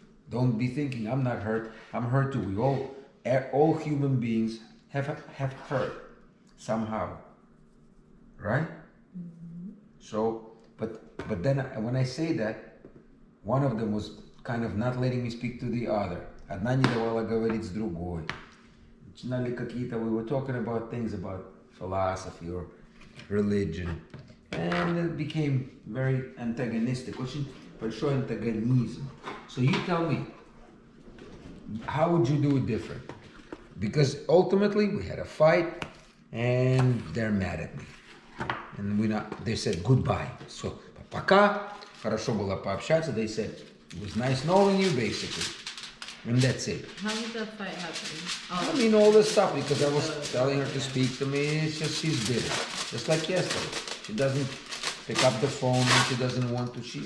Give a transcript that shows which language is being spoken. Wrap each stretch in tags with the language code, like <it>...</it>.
<en>Don't be thinking I'm not hurt. I'm hurt too. We all human beings have hurt somehow, right? Mm-hmm. So, but then when I say that, one of them was kind of not letting me speak to the other.</en> <ru>Одна не давала говорить с другой. Начинали какие-то,</ru> <en>we were talking about things about philosophy or religion. And it became very antagonistic.</en> <ru>Очень большой антагонизм.</ru> <en>So you tell me, how would you do it different? Because ultimately we had a fight and they're mad at me. And they said goodbye.</en> <ru>So, пока, хорошо было пообщаться.</ru> <en>They said, it was nice knowing you, basically. And that's it. How did that fight happen? I mean, all this stuff, because I was telling her to speak to me. It's just she's bitter. Just like yesterday. She doesn't pick up the phone and she doesn't want to.</en>